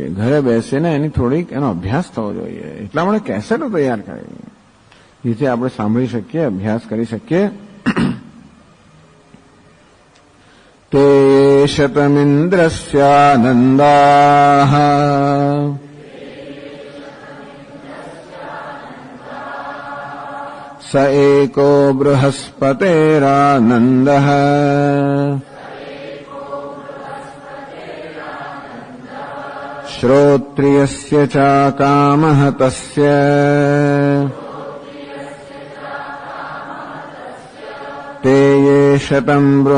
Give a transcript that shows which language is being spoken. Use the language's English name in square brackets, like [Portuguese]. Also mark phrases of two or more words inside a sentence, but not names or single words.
[Gujarati] ઘરે બેસીને એની થોડીક એનો અભ્યાસ થવો જોઈએ. એટલા માટે કેસેટો તૈયાર કરી જેથી આપણે સાંભળી શકીએ અભ્યાસ કરી શકીએ. [Sanskrit] ते शतमिन्द्रस्यानंदाः स एको बृहस्पतेरानन्दः श्रोत्रियस्य च कामः तस्य ते ये शतम्